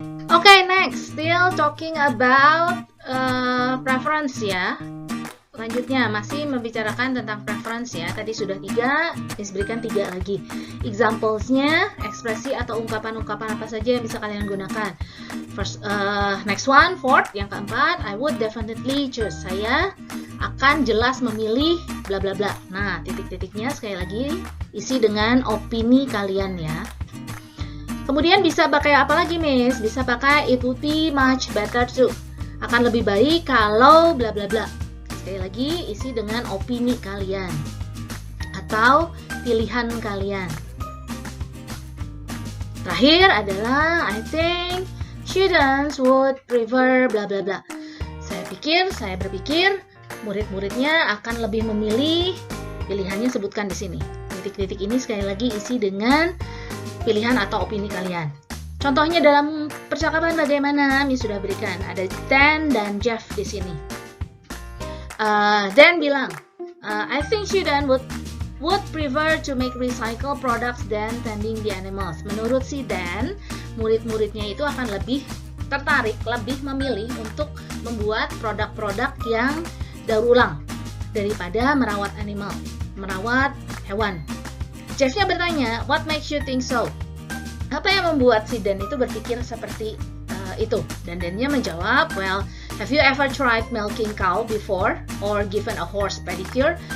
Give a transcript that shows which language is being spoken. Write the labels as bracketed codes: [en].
[en] Okay, next, still talking about preference ya. [id] Lanjutnya masih membicarakan tentang preference ya. Tadi sudah 3, berikan 3 lagi. Examples-nya, ekspresi atau ungkapan-ungkapan apa saja yang bisa kalian gunakan. [en] First, next one, fourth, [id] yang keempat, [en] I would definitely choose. [id] Saya akan jelas memilih bla bla bla. Nah, titik-titiknya sekali lagi isi dengan opini kalian ya. Kemudian bisa pakai apa lagi, Miss? Bisa pakai [en] it would be much better too. [id] Akan lebih baik kalau bla bla bla. Sekali lagi isi dengan opini kalian atau pilihan kalian. Terakhir adalah [en] I think students would prefer bla bla bla. [id] Saya berpikir murid-muridnya akan lebih memilih, pilihannya sebutkan di sini. Titik-titik ini sekali lagi isi dengan pilihan atau opini kalian. Contohnya dalam percakapan bagaimana, Miss sudah berikan. Ada Dan dan Jeff di sini. Dan bilang, [en] I think student would prefer to make recycle products than tending the animals. [id] Menurut si Dan, murid-muridnya itu akan lebih tertarik, lebih memilih untuk membuat produk-produk yang daur ulang daripada merawat animal, merawat hewan. Jeffnya bertanya, [en] what makes you think so? [id] Apa yang membuat si Dan itu berpikir seperti itu? Dan Dan-nya menjawab, [en] well, have you ever tried milking cow before or given a horse pedicure?